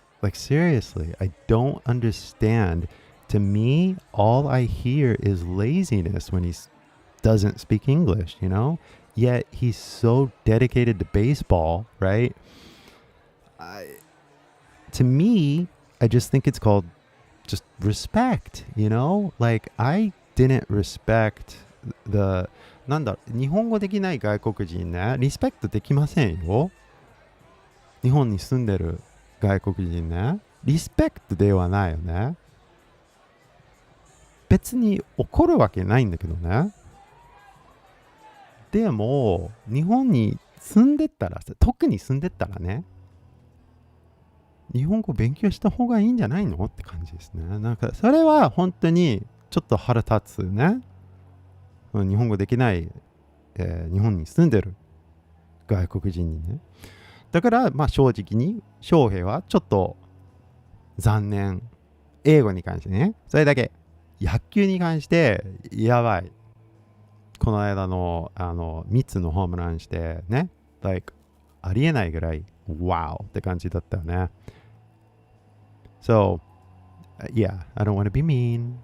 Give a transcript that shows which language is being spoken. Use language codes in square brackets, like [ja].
[en] I don't understand. To me, all I hear is laziness when he doesn't speak English, you know? Yet he's so dedicated to baseball, right? To me, I just think it's called just respect, you know? Like, I didn't respect the [ja] なんだ、日本語できない外国人ね、リスペクトできませんよ。日本に住んでる外国人ね、リスペクトではないよね。別に怒るわけないんだけどね。でも、日本に住んでったら、特に住んでったらね、日本語勉強した方がいいんじゃないのって感じですね。なんかそれは本当にちょっと腹立つね。日本語できない、日本に住んでる外国人にね。だから、まあ正直に、翔平はちょっと残念。英語に関してね。それだけ。野球に関して、やばい。この間の、3つのホームランしてね。 like ありえないぐらい、wow って感じだったよね。 [en] So, yeah, I don't want to be mean.